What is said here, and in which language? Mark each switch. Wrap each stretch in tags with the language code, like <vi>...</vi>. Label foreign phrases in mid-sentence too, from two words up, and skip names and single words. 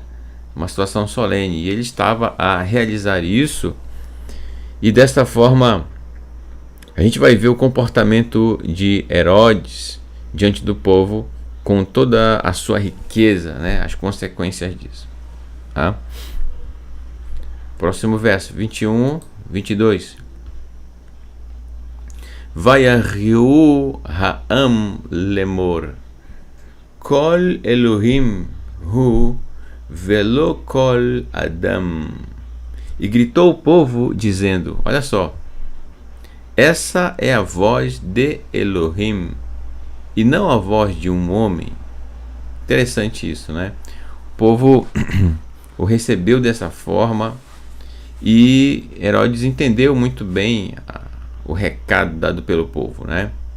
<pt>Uma situação solene, e ele estava a realizar isso, e desta forma a gente vai ver o comportamento de Herodes diante do povo com toda a sua riqueza, né? As consequências disso, tá? Próximo verso, 21, 22.</pt> <he>ויריעו העם לאמר קול אלהים הוא ולא קול אדם.</he> <pt>E gritou o povo dizendo, olha só, essa é a voz de Elohim e não a voz de um homem. Interessante isso, né? O povo o recebeu dessa forma e Herodes entendeu muito bem o recado dado pelo povo, né?</pt>